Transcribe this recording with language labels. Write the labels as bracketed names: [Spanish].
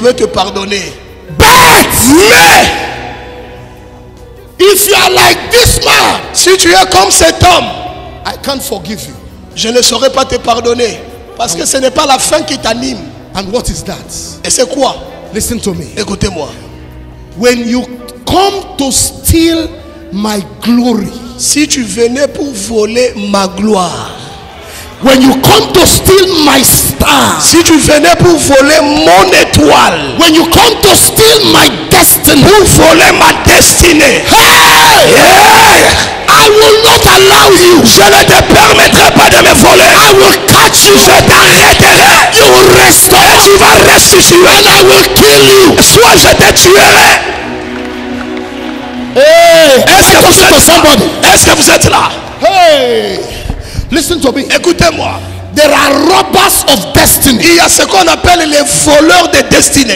[French] veux te pardonner. [English] But [French] Mais [English] if you are like this man, [French] si tu es comme cet homme, [English] I can't forgive you. [French] je ne saurais pas te pardonner. Parce que ce n'est pas la faim qui t'anime. [English] And what is that? [French] Et c'est quoi? [English] Listen to me. [French] Écoutez-moi. [English] When you come to steal my glory, [French] Si tu venais pour voler ma gloire, [English] when you come to steal my star, [French] si tu venais pour voler mon étoile, [English] when you come to steal my destiny, [French] pour voler ma destinée, [English] hey, I will not allow you. [French] je ne te permettrai pas de me voler. [English] I will catch you. [French] Je t'arrêterai. [English] You will restore. [French] Et tu vas restituer. [English] And I will kill you. [French] Soit je te tuerai. [English] Hey, [French] Est-ce que vous êtes là? [English] somebody? [French] Est-ce que vous êtes là? [English] Hey, listen to me. [French] Écoutez-moi. [English] There are robbers of destiny. [French] Il y a ce qu'on appelle les voleurs de destinée.